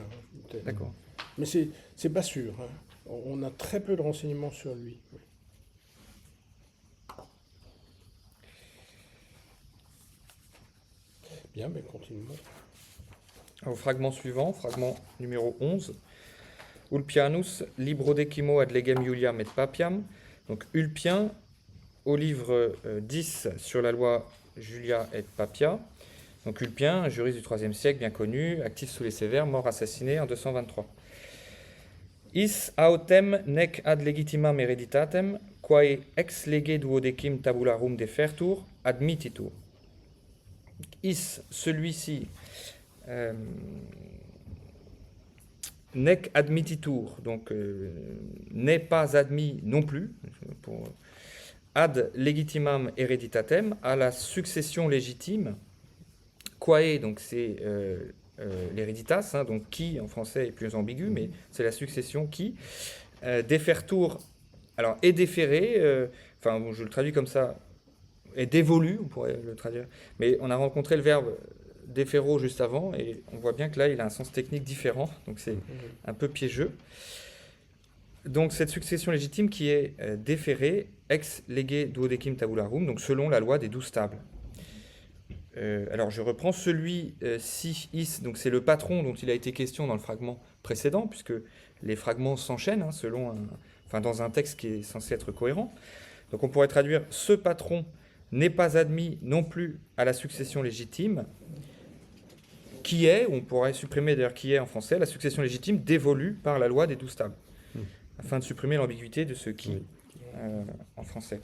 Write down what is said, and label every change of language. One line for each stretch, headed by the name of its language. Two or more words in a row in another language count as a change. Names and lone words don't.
French: D'accord. Mais c'est pas sûr. Hein. On a très peu de renseignements sur lui. Bien, mais continuons. Au fragment suivant, fragment numéro 11.
Latin: Ulpianus, libro decimo ad legem Iuliam et Papiam.
French: Donc Ulpien, au livre 10 sur la loi Julia et Papia. Donc Ulpien, un juriste du IIIe siècle bien connu, actif sous les Sévères, mort assassiné en 223.
Latin: Is autem nec ad legitimam hereditatem, quae ex lege duodecim tabularum defertur, admittitur. Is, celui-ci, nec admittitur,
French: donc n'est pas admis non plus,
Latin: ad legitimam hereditatem,
French: à la succession légitime, quae, donc c'est l'hereditas, hein, donc qui en français est plus ambigu, mais c'est la succession qui, defertur, alors est déféré, bon, je le traduis comme ça, est dévolu, on pourrait le traduire, mais on a rencontré le verbe déféro juste avant, et on voit bien que là, il a un sens technique différent, donc c'est un peu piégeux. Donc cette succession légitime qui est déférée
Latin: ex lege duodecim tabularum,
French: donc selon la loi des 12 tables. Alors je reprends celui-ci, is, donc c'est le patron dont il a été question dans le fragment précédent, puisque les fragments s'enchaînent dans un texte qui est censé être cohérent. Donc on pourrait traduire « ce patron n'est pas admis non plus à la succession légitime », qui est, on pourrait supprimer d'ailleurs qui est en français, la succession légitime dévolue par la loi des 12 tables, afin de supprimer l'ambiguïté de ce qui en français.